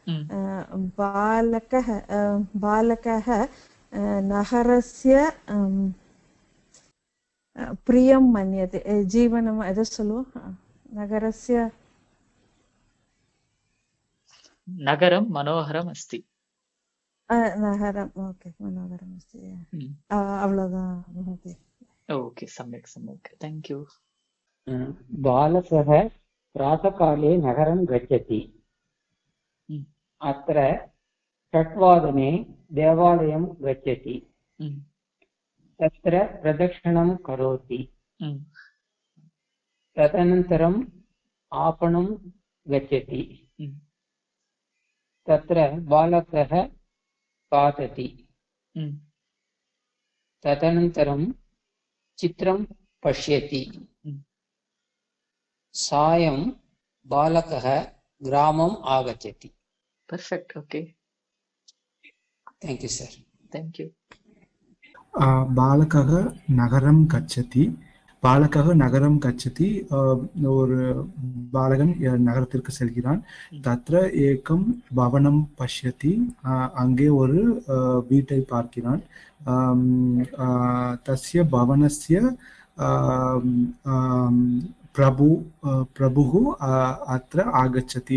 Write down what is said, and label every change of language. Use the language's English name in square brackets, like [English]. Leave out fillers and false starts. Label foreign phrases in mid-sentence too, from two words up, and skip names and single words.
[Sanskrit] बालकः नगरस्य प्रियं मन्यते. [Tamil] ஜீவனம் எதை சொல்லுவோம்? நகரஸ்ய [Sanskrit] नगरं मनोहरं अस्ति. नगरं ओके मनोहरं अस्ति. [Tamil] அவ்வளவுதான். [Sanskrit] ओके, सम्यक् सम्यक्, [English] thank you. [Sanskrit] बालकः प्रातःकाले नगरं गच्छति. अत्र 8:00 देवालयं गच्छति. तत्र प्रदक्षिणं करोति. तदनन्तरम् आपणं गच्छति. तत्र बालकः खादति. तदनन्तरं चित्रं पश्यति. सायं बालकः ग्रामम् आगच्छति. [English] perfect, okay, thank you sir. thank you. [Sanskrit] बालकः नगरं गच्छति. बालकः नगरं गच्छति. [Tamil] ஒரு பாலகன் நகரத்திற்கு செல்கிறான். [Sanskrit] तत्र एकं भवनं पश्यति. [Tamil] அங்கே ஒரு வீட்டை பார்க்கிறான். [Sanskrit] तस्य भवनस्य प्रभु अत्र आगच्छति.